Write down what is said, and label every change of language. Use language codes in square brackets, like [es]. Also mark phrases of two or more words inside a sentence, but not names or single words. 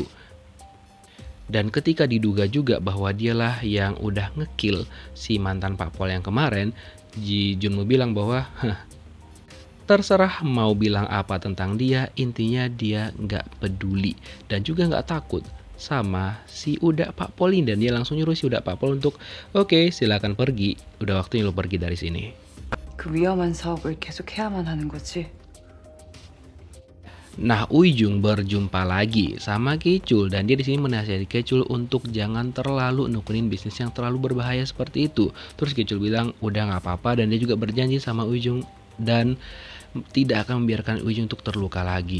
[id] Dan ketika diduga juga bahwa dialah yang udah ngekill si mantan Pak Pol yang kemarin, Junmu bilang bahwa terserah mau bilang apa tentang dia, intinya dia nggak peduli dan juga nggak takut sama si Uda Pak Pol ini. Dan dia langsung nyuruh si Uda Pak Pol untuk oke, silakan pergi, udah waktunya lo pergi dari sini. [ko] 그 위험한 사업을 계속 해야만 하는 거지. [id] Nah, Ujung berjumpa lagi sama Kichul dan dia di sini menasihati Kichul untuk jangan terlalu nekunin bisnis yang terlalu berbahaya seperti itu. Terus Kichul bilang udah nggak apa-apa dan dia juga berjanji sama Ujung dan tidak akan membiarkan Ujung untuk terluka lagi.